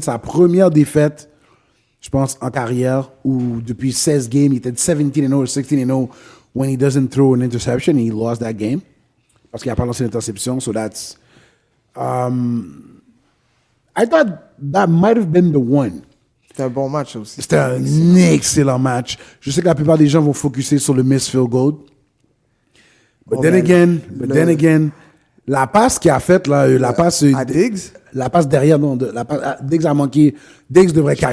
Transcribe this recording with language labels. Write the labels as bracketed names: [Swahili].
[French] Sa première défaite, je pense, en carrière, où depuis 16 games, il était 17-0 [English] or 16-0 when he doesn't throw an interception. He lost that game [French] parce qu'il n'a pas lancé l'interception. [English] So that's... I thought that might have been the one. [French] C'était un bon match aussi. C'était un excellent match. Je sais que la plupart des gens vont focuser sur le missed field goal. [English] But then again, [French] la passe qu'il a faite, la passe... À Diggs? La passe derrière, non. Diggs a manqué. Diggs devrait Je pense